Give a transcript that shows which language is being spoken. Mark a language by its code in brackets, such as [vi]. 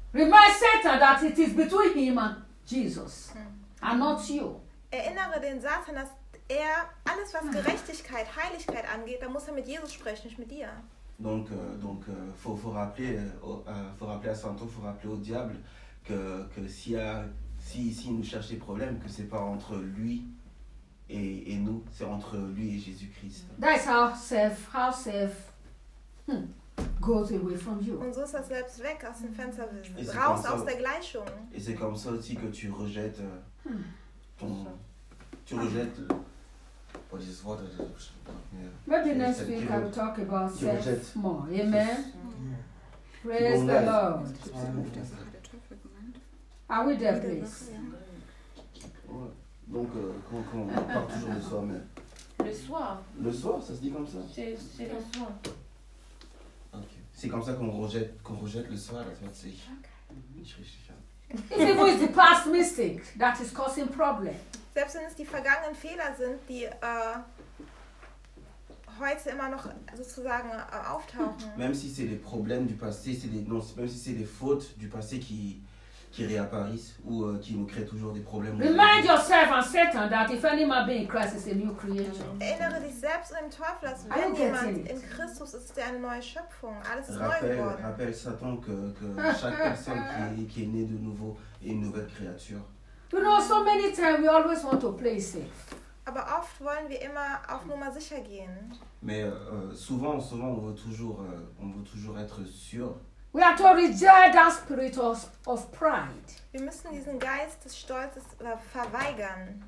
[en] Remind Satan that it is between him and Jesus, and not you. [de] Erinnere den Satan, dass er alles, was Gerechtigkeit, Heiligkeit angeht, da muss er mit Jesus sprechen, nicht mit dir. [fr] Donc faut rappeler à Satan, faut rappeler au diable que si nous cherche des problèmes, que c'est pas entre lui et nous, c'est entre lui et Jésus Christ. [en] That's how self goes away from you. [de] Und so ist das selbst weg aus dem Fenster, raus aus der Gleichung. [fr] Et c'est comme ça aussi que tu rejettes rejettes. [en] What is what? Yeah. Maybe next week I will talk about self more. Amen. Praise the Lord. Are we there, please? [fr] Donc, quand on parle toujours de soi, mais... Le soir, ça se dit comme ça? C'est le soir. Ok. C'est comme ça qu'on rejette le soir, tu vois, c'est... [en] Even if it's the past mistake that is causing problems. [de] Selbst wenn es die vergangenen Fehler sind, die heute immer noch sozusagen auftauchen. [fr] Même si c'est les problèmes du passé, même si c'est les fautes du passé qui réapparaissent ou qui nous créent toujours des problèmes. [en] Remind yourself and Satan that if any man be in Christ, is a new creation. [de] Erinnere dich selbst und dem Teufel, dass wenn jemand in Christus ist, ist er eine neue Schöpfung. Alles ist neu geworden. [fr] Rappelle Satan que chaque personne qui est née de nouveau est une nouvelle créature. [en] You know, so many times we always want to play safe. [de] Aber oft wollen wir immer auf Nummer sicher gehen. [fr] Mais souvent on veut toujours être sûr. [en] We have to reject that spirit of pride. [de] Wir müssen diesen Geist des Stolzes verweigern.